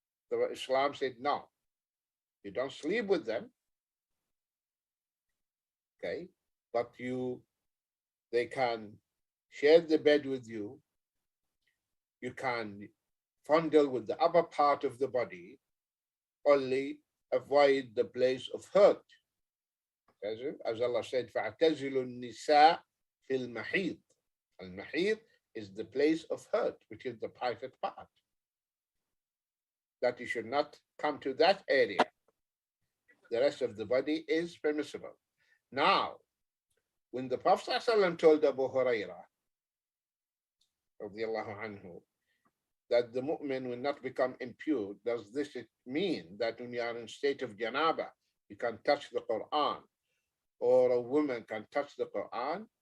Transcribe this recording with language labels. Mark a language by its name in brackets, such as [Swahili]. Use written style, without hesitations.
[English] So Islam said, no, you don't sleep with them, okay? But they can share the bed with you. You can fondle with the upper part of the body, only avoid the place of hurt. [Arabic] As Allah said, فَاعْتَزِلُوا النِّسَاءَ فِي الْمَحِيضِ. [English] Al-mahid is the place of hurt, which is the private part. That you should not come to that area. The rest of the body is permissible. Now, when the Prophet ﷺ told Abu Hurairah, radiallahu anhu, that the mu'min will not become impure, does this mean that when you are in state of janaba, you can touch the Quran, or a woman can touch the Quran?